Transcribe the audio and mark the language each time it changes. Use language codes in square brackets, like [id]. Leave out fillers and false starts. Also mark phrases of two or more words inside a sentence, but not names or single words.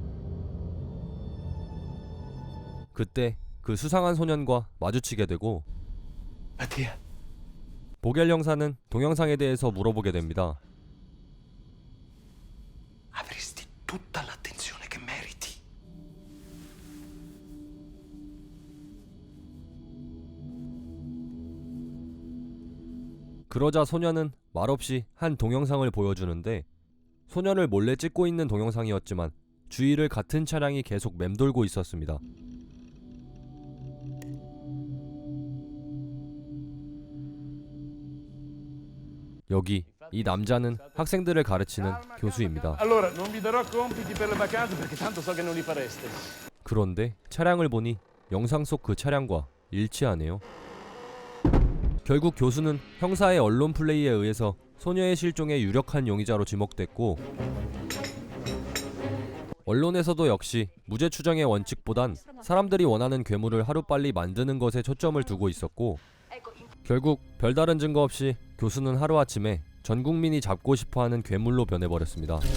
[ko] 그때 그 수상한 소년과 마주치게 되고 보겔 형사는 동영상에 대해서 물어보게 됩니다. [it] Avresti tutta l'attenzione che meriti. [ko] 그러자 소녀는 말없이 한 동영상을 보여주는데 소녀를 몰래 찍고 있는 동영상이었지만 주위를 같은 차량이 계속 맴돌고 있었습니다. 여기 이 남자는 학생들을 가르치는 교수입니다. [it] Allora, non vi darò compiti per le vacanze perché tanto so che non li fareste. [ko] 그런데 차량을 보니 영상 속 그 차량과 일치하네요. 결국 교수는 형사의 언론 플레이에 의해서 소녀의 실종의 유력한 용의자로 지목됐고 언론에서도 역시 무죄 추정의 원칙보단 사람들이 원하는 괴물을 하루빨리 만드는 것에 초점을 두고 있었고 결국 별다른 증거 없이 교수는 하루아침에 전 국민이 잡고 싶어하는 괴물로 변해버렸습니다.